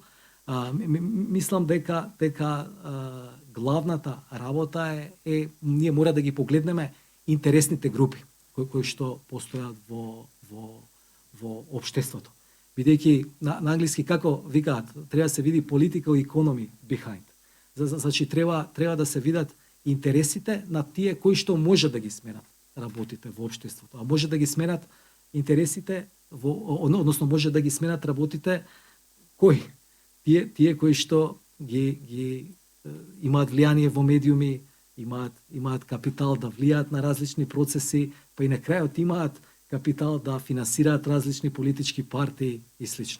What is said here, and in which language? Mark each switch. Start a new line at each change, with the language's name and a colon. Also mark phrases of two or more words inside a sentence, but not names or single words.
Macedonian: Мислам дека главната работа е ние мора да ги погледнеме интересните групи кои што постојат во општеството. Бидејќи на англиски како викаат, треба да се види
English: political economy behind.
Macedonian: Значи треба да се видат интересите на тие кои што може да ги сменат работите во општеството, а може да ги сменат интересите односно може да ги сменат работите кои тие кои што ги имаат влијание во медиуми, имаат капитал да влијаат на различни процеси, па и на крајот имаат капитал да финансираат различни политички партии и слично.